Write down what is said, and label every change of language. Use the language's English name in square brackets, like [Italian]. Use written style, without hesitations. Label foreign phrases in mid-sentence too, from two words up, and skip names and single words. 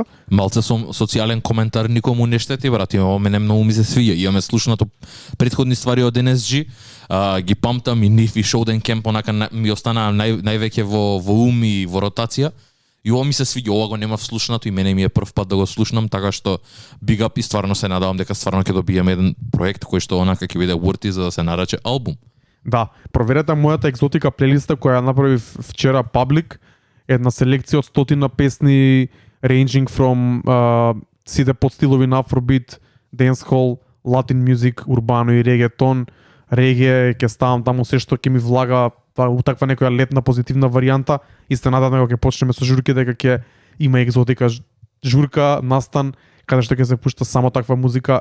[Macedonian] Малце социјален коментар никому не штети, брат. Ова мене многу ми се свига. Имаме слушнато претходни ствари од NSG, ги памтам и нив и Show Camp, онака ми останаа највеќе во ум и во ротација. И ова ми се свиѓа, ова го нема вслушнато и мене ми е прв пат да го слушнам, така што [English] big up [Macedonian] и стварно се надавам дека стварно ќе добиеме еден проект кој што онака ќе биде worthy за да се нарече албум. Да, проверете мојата екзотика плейлиста која ја направив вчера паблик, една селекција од 100 песни [English] ranging from [Macedonian] сите подстилови на Afrobeat, [English] dancehall, Latin music, [Macedonian] урбано и регетон. Реге ќе ставам таму се што ќе ми влага у таква некоја летна позитивна варијанта и се надам дека ќе почнеме со журки дека ќе има екзотика журка настан каде што ќе се пушта само таква музика.